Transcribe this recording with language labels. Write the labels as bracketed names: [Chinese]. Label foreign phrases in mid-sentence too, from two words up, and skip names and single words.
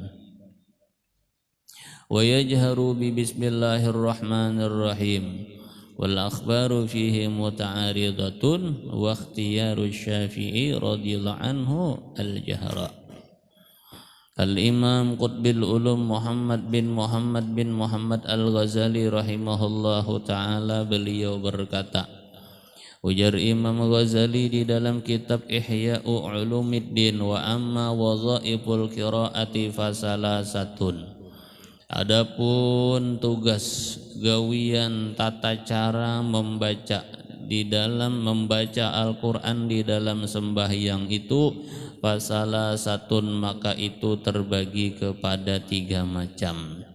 [Arabic] ويجهر ببسم الله الرحمن الرحيم والأخبار فيه متعارضة واختيار الشافعي رضي الله عنه الجهر. الإمام قطب العلوم محمد بن [Indonesian] Muhammad Al-Ghazali [Arabic] رحمه الله تعالى [Indonesian] beliau berkata, ujar Imam Ghazali di dalam kitab Ihya'u Ulumiddin, [Arabic] وأما وظائف القراءة فثلاثة. [Indonesian] Adapun tugas gawian tata cara membaca di dalam membaca Al-Quran di dalam sembahyang itu fasalasatun, maka itu terbagi kepada 3 macam.